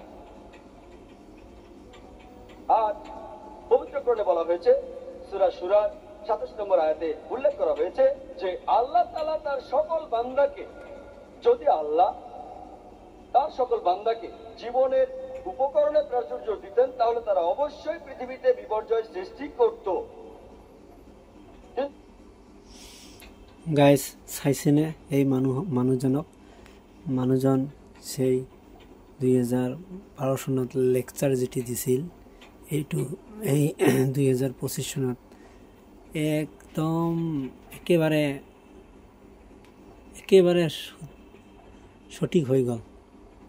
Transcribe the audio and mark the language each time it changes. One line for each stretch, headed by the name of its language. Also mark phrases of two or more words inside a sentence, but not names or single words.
Bangla: আর পবিত্র কোরআনে বলা হয়েছে, সূরা সূরা 27 নম্বর আয়াতে উল্লেখ করা হয়েছে যে আল্লাহ তাআলা তার সকল বান্দাকে, যদি আল্লাহ তার সকল বান্দাকে জীবনের উপকরণে প্রাচুর্য দিতেন তাহলে তারা অবশ্যই পৃথিবীতে বিপর্যয় সৃষ্টি করত।
Assamese: গাইজ, চাইছেনে এই মানুহজন সেই 2012 চনত লেকচাৰ যেটি দিছিল, এইটো এই 2025 চনত একদম একেবাৰে সঠিক হৈ গ'ল।